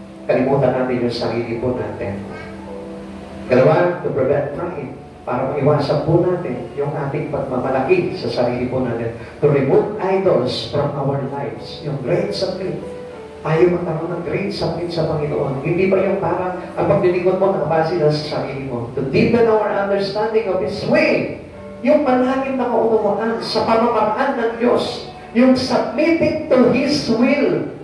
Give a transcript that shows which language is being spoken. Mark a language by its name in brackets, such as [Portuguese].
[Filipino] Kalimutan natin yung sarili po natin. Dalawa, [English] to prevent pride. [Filipino] Para maiwasan po natin yung ating pagmamalaki sa sarili po natin. [English] To remove idols from our lives. Yung great submit. [Filipino] Tayo magkaroon ng great submit sa Panginoon. Hindi ba yung parang ang paglilingkod mo nakabase na sa sarili mo? [English] To deepen our understanding of His way. [Filipino] Yung palaging nakaunawaan sa pamamaraan ng Diyos. [English] Yung submitting to His will.